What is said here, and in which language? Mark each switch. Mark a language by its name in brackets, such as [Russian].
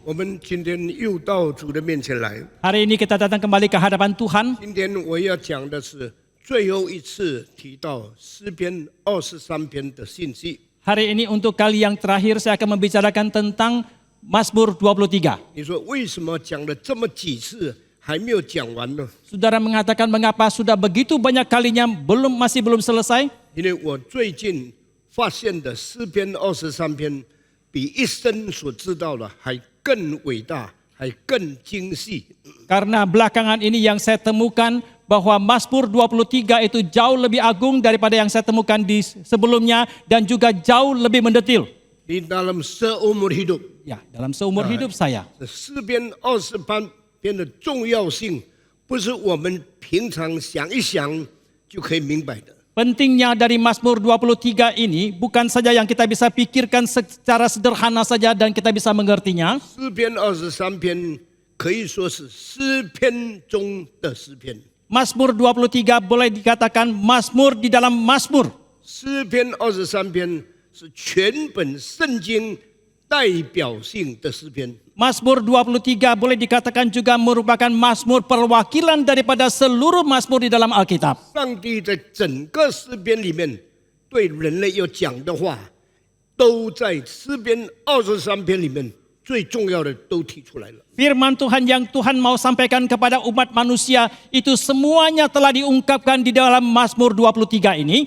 [Chinese] 我们今天又到主的面前来。 [Indonesian] Hari ini kita datang kembali ke hadapan Tuhan. [Chinese] 今天我要讲的是最后一次提到诗篇23篇的信息。 [Indonesian] Hari ini untuk kali yang terakhir saya akan membicarakan tentang Mazmur 23. [Chinese] 你说为什么讲了这么几次还没有讲完呢？ [Indonesian] Saudara mengatakan mengapa sudah begitu banyak kalinya masih belum selesai? [Chinese] 因为我最近发现的诗篇23篇比一生所知道的还更伟大，还更精细。 [Indonesian] Karena belakangan ini yang saya temukan bahwa Mazmur 23 itu jauh lebih agung daripada yang saya temukan di sebelumnya dan juga jauh lebih mendetil. Di dalam seumur hidup, Ya, dalam seumur hidup saya. [Chinese] 诗篇23篇的重要性，不是我们平常想一想就可以明白的。 [Indonesian] Pentingnya dari Mazmur 23 ini bukan saja yang kita bisa pikirkan secara sederhana saja dan kita bisa mengertinya. [Chinese] 诗篇23篇可以说是诗篇中的诗篇。 [Indonesian] Mazmur 23 boleh dikatakan Mazmur di dalam Mazmur. [Chinese] 诗篇23篇是全本圣经代表性的诗篇。 [Indonesian] Mazmur 23 boleh dikatakan juga merupakan Mazmur perwakilan daripada seluruh Mazmur di dalam Alkitab. [Chinese] 上帝在整个诗篇里面对人类要讲的话，都在诗篇23篇里面最重要的都提出来了。 [Indonesian] Firman Tuhan yang Tuhan mau sampaikan kepada umat manusia itu semuanya telah diungkapkan di dalam Mazmur 23 ini.